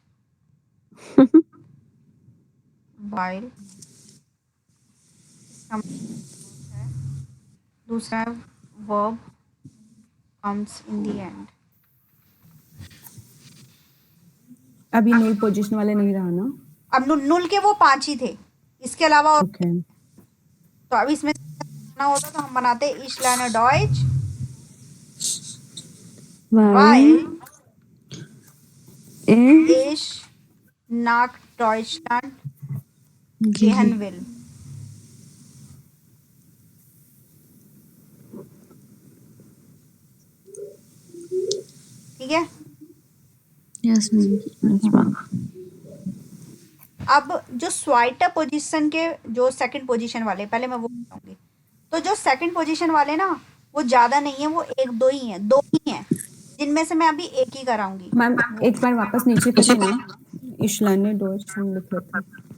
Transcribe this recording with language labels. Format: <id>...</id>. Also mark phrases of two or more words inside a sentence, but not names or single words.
<en>वाइल दूसरा verb comes in the end.</en> <hi>अभी नुल पोजीशन वाले नहीं रहा ना? अब नुल के वो 5 ही थे, इसके अलावा और</hi> <en>ओके</en> <hi>तो अब इसमें बनाना होता तो हम बनाते</hi> <de>Ich lerne Deutsch, weil ich nach Deutschland gehen will।</de> <hi>ठीक है?</hi> <en>Yes, ma'am. Yes, ma'am.</en> <hi>अब जो स्वाइटर पोजीशन के जो सेकंड पोजीशन वाले, पहले मैं वो बताऊंगी। तो जो सेकंड पोजीशन वाले ना वो ज्यादा नहीं है, वो 1-2 ही हैं, 2 ही हैं, जिनमें से मैं अभी एक ही कराऊंगी। मैम एक बार वापस नीचे करिए ना,</hi> <de>Ich lerne Deutsch</de> <hi>हम लिख लेते हैं।</hi>